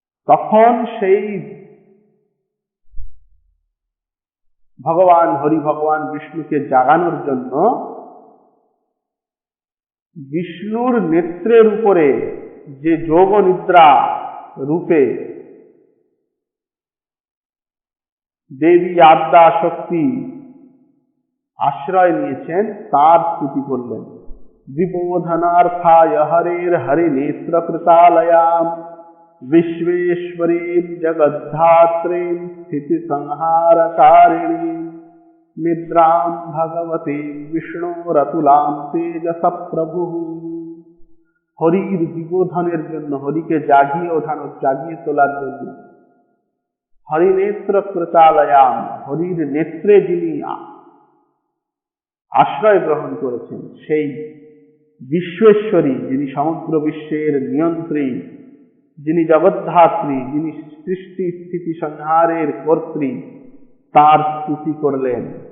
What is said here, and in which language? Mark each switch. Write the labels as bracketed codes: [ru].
[bn] তখন সেই ভগবান হরি ভগবান বিষ্ণুকে জাগানোর জন্য বিষ্ণুর নেত্রের উপরে যে যোগ নিদ্রা রূপে দেবী আদ্যা শক্তি আশ্রয় নিয়েছেন তার স্তুতি করলেন। [sa] বিবোধনার্থায় হরের হরি নেত্র কৃতালয়াম विश्वेश्वरीं जगद्धात्रीं स्थिति संहारकारिणीं निद्रां भगवतीं विष्णोरतुलां तेजस प्रभु। [bn] হরির বিবোধনের জন্য, হরিকে জাগিয়ে তোলার জন্য হরিনেত্র কৃতালয়াম, হরির নেত্রে যিনি আশ্রয় গ্রহণ করেছেন সেই বিশ্বেশ্বরী, যিনি সমগ্র বিশ্বের নিয়ন্ত্রী, যিনি জগদ্ধাত্রী, যিনি সৃষ্টি স্থিতি সংহারের কর্ত্রী, তার স্তুতি করলেন।